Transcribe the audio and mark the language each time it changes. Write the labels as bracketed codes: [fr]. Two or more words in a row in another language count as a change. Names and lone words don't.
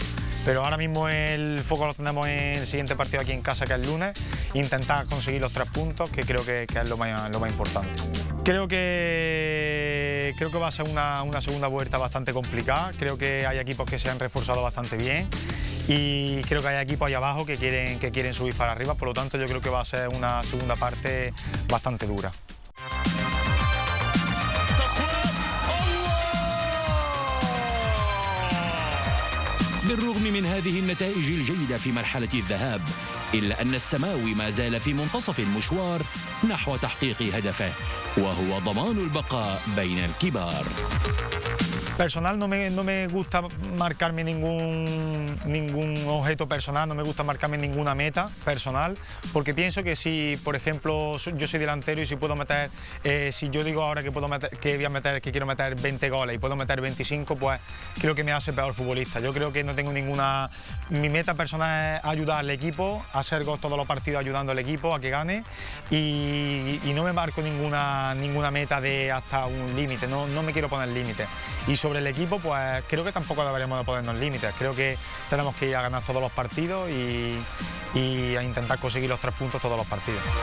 [es] Pero ahora mismo el foco lo tenemos en el siguiente partido aquí en casa, que es el lunes, intentar conseguir los 3 puntos, que creo que es lo más importante. Creo que va a ser una segunda vuelta bastante complicada, creo que hay equipos que se han reforzado bastante bien y creo que hay equipos ahí abajo que quieren subir para arriba, por lo tanto yo creo que va a ser una segunda parte bastante dura. [ar] بالرغم من هذه النتائج الجيدة في مرحلة الذهاب إلا أن السماوي ما زال في منتصف المشوار نحو تحقيق هدفه وهو ضمان البقاء بين الكبار. [es] Personal no me gusta marcarme ningún objeto personal, no me gusta marcarme ninguna meta personal, porque pienso que si, por ejemplo, yo soy delantero y si puedo meter, si yo digo ahora que quiero meter 20 goles y puedo meter 25, pues creo que me hace peor futbolista. Yo creo que no tengo ninguna... Mi meta personal es ayudar al equipo, hacer gol todos los partidos ayudando al equipo a que gane y no me marco ninguna meta de hasta un límite, no me quiero poner límites. Y sobre el equipo, pues creo que tampoco deberíamos de ponernos límites. Creo que tenemos que ir a ganar todos los partidos y a intentar conseguir los 3 puntos todos los partidos.